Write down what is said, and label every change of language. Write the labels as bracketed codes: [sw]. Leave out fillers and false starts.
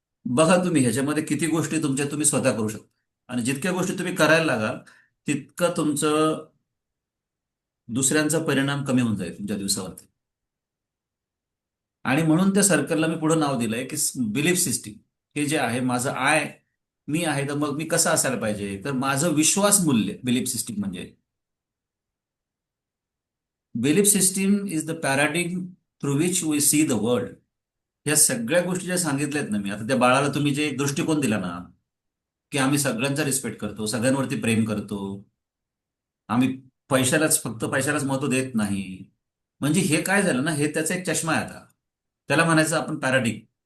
[mr] बघा तुम्ही ह्याच्यामध्ये किती गोष्टी तुमच्या तुम्ही स्वतः करू शकता. आणि जितक्या गोष्टी तुम्ही करायला लागाल, तितकं तुमचं दुसऱ्यांचा परिणाम कमी होऊन जाईल तुमच्या दिवसावरती. आणि म्हणून त्या सर्कलला मी पुढे नाव दिलंय की बिलीफ सिस्टीम. हे जे आहे माझं मी आहे, तर मग मी कसं असायला पाहिजे? तर माझं विश्वास मूल्य बिलीफ सिस्टीम म्हणजे. [en] Belief system is the paradigm through which we see the world. [mr] या सगळ्या गोष्टी ज्या सांगितल्यात ना मी आता, त्या बाळाला तुम्ही जे दृष्टिकोन दिला ना, की आम्ही सगळ्यांचा रिस्पेक्ट करतो, सगळ्यांवरती प्रेम करतो, आम्ही फक्त पैशालाच महत्व देत नाही. म्हणजे हे काय झालं ना, हे त्याचा एक चष्मा आहे आता. त्याला म्हणायचं आपण पॅराडिग्म.